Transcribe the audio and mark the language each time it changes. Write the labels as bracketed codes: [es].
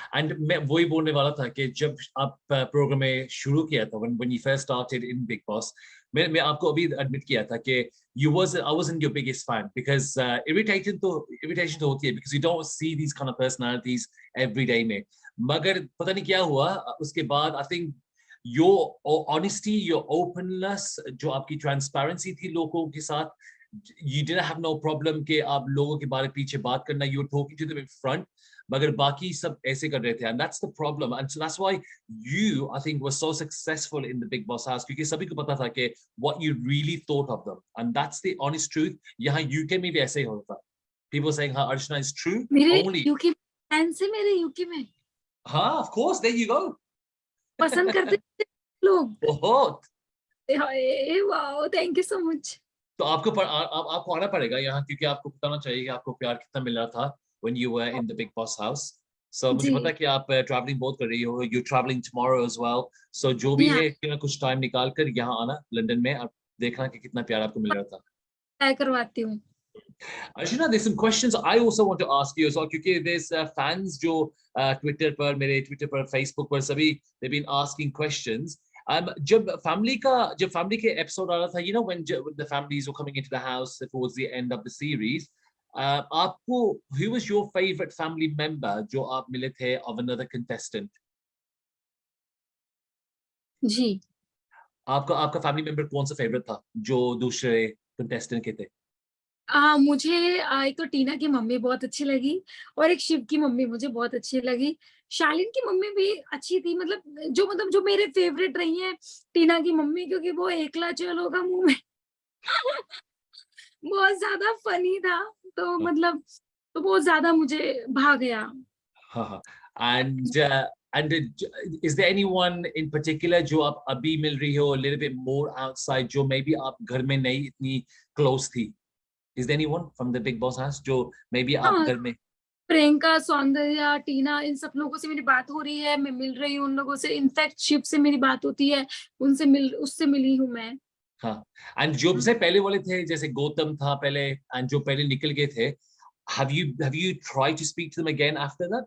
[hi] And मैं वही बोलने वाला था कि जब आप प्रोग्राम में शुरू किया था, [en] when you first started in Big Boss, [hi] मैं आपको अभी एडमिट किया था कि [en] I wasn't your biggest fan because [hi] irritation तो होती है [en] because you don't see these kind of personalities every day [hi] में. मगर पता नहीं क्या हुआ उसके बाद, [en] I think your honesty, your openness, [hi] जो आपकी transparency थी लोगों के साथ, [en] you didn't have no problem [hi] कि आप लोगों के बारे पीछे बात करना, [en] you were talking to them in front, [hi] मगर बाकी सब ऐसे कर रहे थे, [en] and that's the problem, and so that's why you, I think, were so successful in the Big Boss house, [hi] क्योंकि सभी को पता था कि [en] what you really thought of them, and that's the honest truth. [hi] यहाँ UK में भी ऐसे ही होता, [en] people saying [hi] हाँ Archana [en] is true [hi] मेरे [en] only. [hi] यूके फैन से, मेरे यूके में [en] हाँ, of course, there you go. [hi] पसंद करते थे लोग। बहुत. [en] Wow, thank you so much. [hi] तो आपको आना पड़ेगा यहाँ, क्योंकि आपको बताना चाहिए कि आपको प्यार कितना मिल रहा था [en] when you were in the Big Boss house. [hi] So मुझे जी पता है कि आप ट्रैवलिंग बहुत कर रही हो, [en] you're traveling tomorrow as well. [hi] So जो भी हाँ, है कि ना कुछ टाइम निकाल कर यहाँ आना लंदन में, और देखना कि कितना प्यार आपको मिल रहा था. ट्राई करवाती हूँ। [en] Archana, there's some questions I also want to ask you as well, क्योंकि there's fans [hi] जो Twitter पर, मेरे Twitter पर, Facebook पर सभी, [en] they've been asking questions. [hi] जब फैमिली के एपिसोड आ रहा था, [en] you know, when the families were coming into the house towards the end of the series, आपको who was your favorite family member [hi] जो आप मिले थे [en] of another contestant? [hi] जी आपका फैमिली मेंबर कौन सा फेवरेट था जो दूसरे कंटेस्टेंट के थे? मुझे एक तो टीना की मम्मी बहुत अच्छी लगी, और एक शिव की मम्मी मुझे बहुत अच्छी लगी। शालीन की मम्मी भी अच्छी थी, मतलब जो मेरे फेवरेट रही हैं, टीना की मम्मी, क्योंकि वो एकला चल होगा मुंह में बहुत ज्यादा फनी था, तो मतलब तो बहुत ज्यादा मुझे भा गया। हाँ. [en] And is there anyone in particular [hi] जो आप अभी मिल रही हो, [en] a little bit more outside, जो maybe [hi] आप घर में नहीं इतनी [en] close थी? Is there anyone from the Big Boss house जो maybe आप [hi] हाँ, घर में? प्रियंका, सौंदर्या, टीना, इन सब लोगों से मेरी बात हो रही है, मैं मिल रही हूँ उन लोगों से। इनफैक्ट शिव से मेरी बात होती है, उससे मिली हूँ मैं। हाँ. And जो से पहले वाले थे, जैसे गौतम था पहले, and जो पहले निकल गए थे, [en] have you tried to speak to them again after that?